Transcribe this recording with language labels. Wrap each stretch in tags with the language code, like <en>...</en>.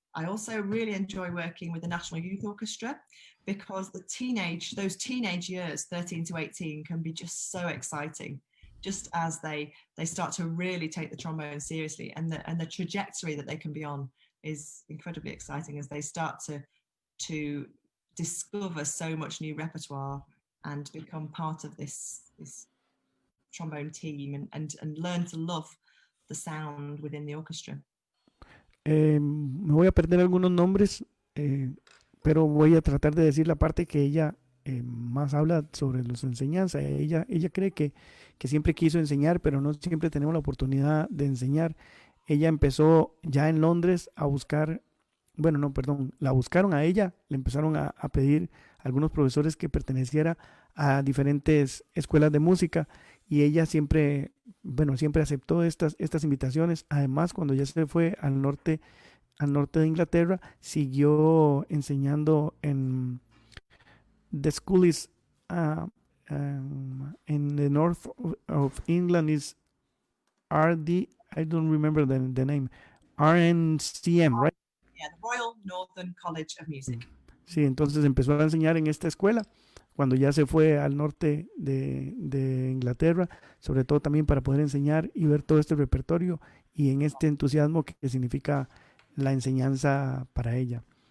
<en>I also really enjoy working with the National Youth Orchestra because those teenage years, 13 to 18, can be just so exciting, just as they start to really take the trombone seriously, and the trajectory that they can be on is incredibly exciting as they start to discover so much new repertoire and become part of this trombone team and learn to love the sound within the orchestra.</en> <es>Me voy a perder algunos nombres, pero voy a tratar de decir la parte que ella más habla sobre las enseñanzas. Ella cree que siempre quiso enseñar, pero no siempre tenemos la oportunidad de enseñar. Ella empezó ya en Londres a buscar, bueno, no, perdón, la buscaron a ella, le empezaron a pedir a algunos profesores que perteneciera a diferentes escuelas de música, y ella siempre aceptó estas invitaciones. Además, cuando ya se fue al norte de Inglaterra, siguió enseñando en</es> <en>the school is in the north of England is RD, I don't remember the name, RNCM, right? Yeah, the Royal Northern College of Music.</en> <es>Sí, entonces empezó a enseñar en esta escuela cuando ya se fue al norte de Inglaterra, sobre todo también para poder enseñar y ver todo este repertorio y en este entusiasmo que significa la enseñanza para ella.</es>